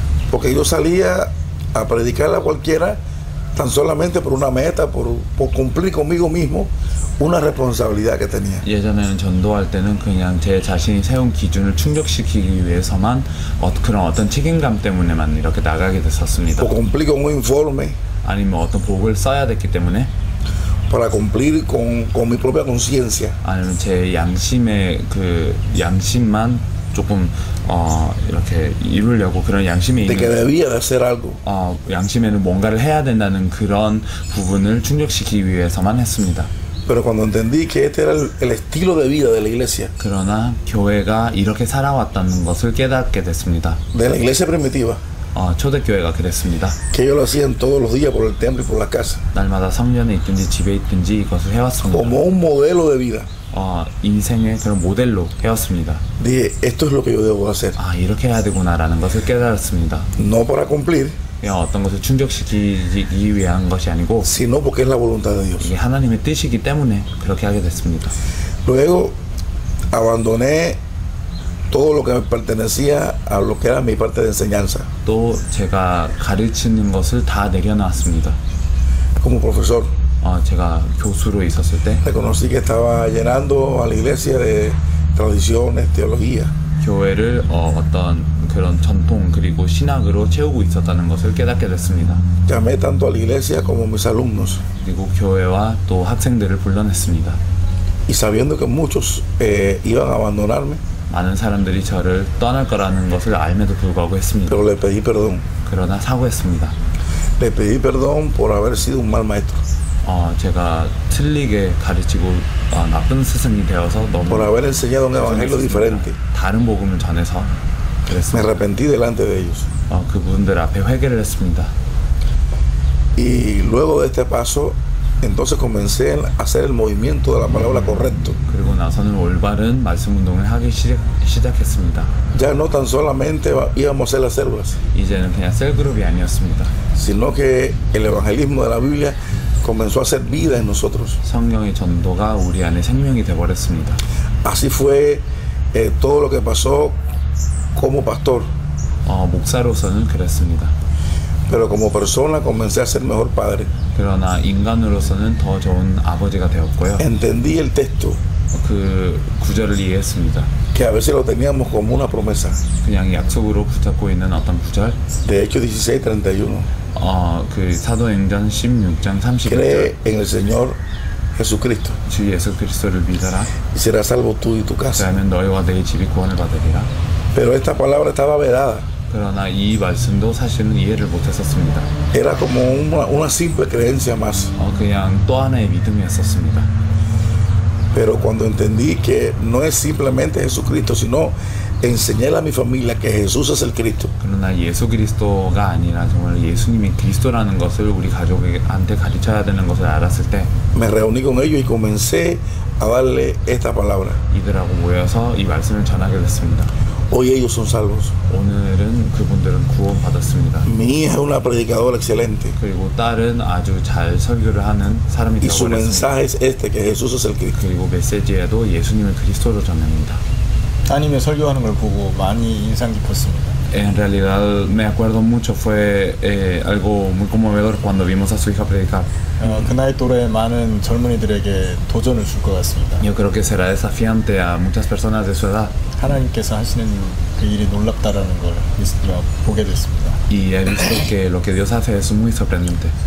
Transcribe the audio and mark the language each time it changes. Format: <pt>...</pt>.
<es>porque yo salía a predicarle a cualquiera tan solamente por una meta, por cumplir conmigo mismo una responsabilidad que tenía.</es> <ko>예전에는 전도할 때는 그냥 제 자신이 세운 기준을 충족시키기 위해서만 그런 어떤 책임감 때문에만 이렇게 나가게 됐었습니다.</ko> <es>O cumplir con un informe,</es> <ko>아니면 어떤 복을 써야 됐기 때문에</ko> <es>para cumplir con mi propia conciencia.</es> <ko>아니면 제 양심의 그 양심만 조금 이렇게 이루려고 그런 양심이</ko> <es>De que</es> <ko>있는</ko> <es>debía de hacer algo.</es> <ko>양심에는 뭔가를 해야 된다는 그런 부분을 충족시키기 위해서만 했습니다.</ko> <es>Pero cuando entendí que este era el estilo de vida de la iglesia,</es> <ko>그러나 교회가 이렇게 살아왔다는 것을 깨닫게 됐습니다.</ko> <es>de la iglesia primitiva,</es> <ko>초대교회가 그랬습니다.</ko> <es>que ellos lo hacían todos los días por el templo y por la casa,</es> <ko>날마다 성전에 있든지 집에 있든지 이것을 해왔습니다.</ko> <es>como un modelo de vida.</es> <ko>인생의 그런 모델로 해왔습니다.</ko> <es>Dije, esto es lo que yo debo hacer.</es> <ko>이렇게 해야 되구나라는 것을 깨달았습니다.</ko> <es>No para cumplir,</es> <ko>그냥 어떤 것을 충족시키기 위한 것이 아니고</ko> <es>sino porque es la voluntad de Dios.</es> <ko>이게 하나님의 뜻이기 때문에 그렇게 하게 됐습니다.</ko> <es>Luego abandoné todo lo que me pertenecía a lo que era mi parte de enseñanza.</es> <ko>또 제가 가르치는 것을 다 내려놨습니다.</ko> <es>Como profesor,</es> <ko>제가 교수로 있었을 때</ko> <es>reconocí que estaba llenando a la iglesia de tradiciones, teología.</es> <ko>교회를 어떤 그런 전통 그리고 신학으로 채우고 있었다는 것을 깨닫게 됐습니다.</ko> <es>Llamé tanto a la iglesia como a mis alumnos.</es> <ko>그리고 교회와 또 학생들을 불러냈습니다.</ko> <es>Y sabiendo que muchos iban a abandonarme,</es> <ko>많은 사람들이 저를 떠날 거라는 것을 알면도 불구하고 했습니다.</ko> <es>pero le pedí perdón.</es> <ko>그러나 사과했습니다.</ko> <es>Le pedí perdón por haber sido un mal maestro.</es> <ko>제가 틀리게 가르치고 나쁜 스승이 되어서 너무</ko> <es>por haber enseñado un evangelio diferente.</es> <ko>다른 복음을 전해서</ko> <es>Me</es> <ko>그랬습니다.</ko> <es>arrepentí delante de ellos.</es> <ko>그분들 앞에 회개를 했습니다.</ko> <es>Y luego de este paso, entonces comencé a hacer el movimiento de la palabra correcto.</es> <ko>그리고 나서는 올바른 말씀 운동을 하기 시작했습니다.</ko> <es>Ya no tan solamente íbamos a hacer las células,</es> <ko>이제는 그냥 셀그룹이 아니었습니다.</ko> <es>sino que el evangelismo de la Biblia comenzó a hacer vida en nosotros.</es> <ko>성령의 전도가 우리 안에 생명이 되어버렸습니다.</ko> <es>Así fue todo lo que pasó como pastor.</es> <ko>목사로서는 그랬습니다.</ko> <es>Pero como persona comencé a ser mejor padre.</es> <ko>그러나 인간으로서는 더 좋은 아버지가 되었고요.</ko> <es>Entendí el texto,</es> <ko>그 구절을 이해했습니다.</ko> <es>que a veces lo teníamos como una promesa.</es> <ko>그냥 약속으로 붙잡고 있는 어떤 구절.</ko> <es>De Hechos 16:31.</es> <ko>그 사도행전 16장 31절.</ko> <es>Cree en el Señor Jesucristo</es> <ko>주 예수 그리스도를 믿어라.</ko> <es>y serás salvo tú y tu casa.</es> <ko>그러면 너희와 내 집이 구원을 받으리라.</ko> <es>Pero esta palabra estaba vedada.</es> <ko>그러나 이 말씀도 사실은 이해를 못했었습니다.</ko> <es>Era como una simple creencia más.</es> <ko>그냥 또 하나의 믿음이었었습니다.</ko> <es>Pero cuando entendí que no es simplemente Jesucristo, sino enseñar a mi familia que Jesús es el Cristo.</es> <ko>그러나 예수 그리스도가 아니라 정말 예수님이 그리스도라는 것을 우리 가족한테 가르쳐야 되는 것을 알았을 때</ko> <es>Me reuní con ellos y comencé a darle esta palabra.</es> <ko>이들하고 모여서 이 말씀을 전하게 됐습니다.</ko> <es>Hoy ellos son salvos.</es> <ko>오늘은 그분들은 구원받았습니다.</ko> <es>Mi hija es una predicadora excelente.</es> <ko>그리고 딸은 아주 잘 설교를 하는 사람이</ko> <es>Y su</es> <ko>되어버렸습니다.</ko> <es>mensaje es este, que Jesús es el Cristo.</es> <ko>그리고 메시지에도 예수님을 그리스도로 전합니다. 따님의 설교하는 걸 보고 많이 인상 깊었습니다.</ko> <es>En realidad me acuerdo mucho, fue algo muy conmovedor cuando vimos a su hija predicar.</es> <ko>그 나이 또래 많은 젊은이들에게 도전을 줄 것 같습니다.</ko> <es>Yo creo que será desafiante a muchas personas de su edad.</es> <ko>하나님께서 하시는 그 일이 놀랍다라는 걸 보게 됐습니다.</ko> <es>Y he visto que lo que Dios hace es muy sorprendente.</es>